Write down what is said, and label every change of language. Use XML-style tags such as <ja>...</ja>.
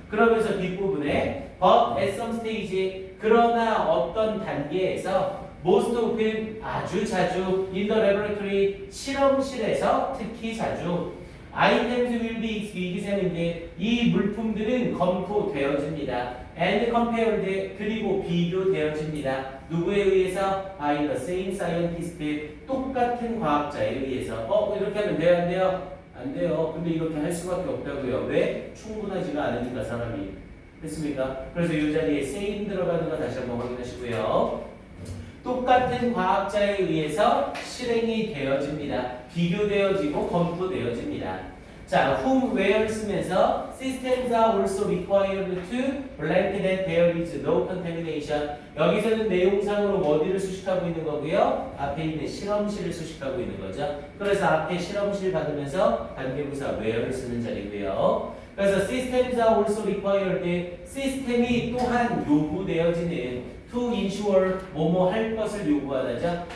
<ko>그러면서 뒷부분에</ko> <en>but at some stage,</en> <ko>그러나 어떤 단계에서</ko> <en>most often,</en> <ko>아주 자주</ko> <en>in the laboratory,</en> <ko>실험실에서 특히 자주</ko> <en>items will be examined,</en> <ko>이 물품들은 검토되어집니다.</ko> <en>and compared,</en> <ko>그리고 비교되어집니다. 누구에 의해서?</ko> <en>by the same scientist,</en> <ko>똑같은 과학자에 의해서. 이렇게 하면 돼요? 안 돼요? 안 돼요. 근데 이렇게 할 수밖에 없다고요. 왜? 충분하지가 않으니까 사람이. 됐습니까? 그래서 이 자리에 same 들어가는 거 다시 한번 확인하시고요. 똑같은 과학자에 의해서 실행이 되어집니다. 비교되어지고 검토되어집니다.</ko> <en>자, whom, where 쓰면서 systems are also required to blank that there is no contamination.</en> <ko>여기서는 내용상으로 어디를 수식하고 있는 거고요. 앞에 있는 실험실을 수식하고 있는 거죠. 그래서 앞에 실험실 받으면서 관계부사 where를 쓰는 자리고요. 그래서</ko> <en>systems are also required,</en> <ko>시스템이 또한 요구되어지는</ko> <en>to ensure,</en> <ko>뭐뭐 할 것을 요구하다죠.</ko>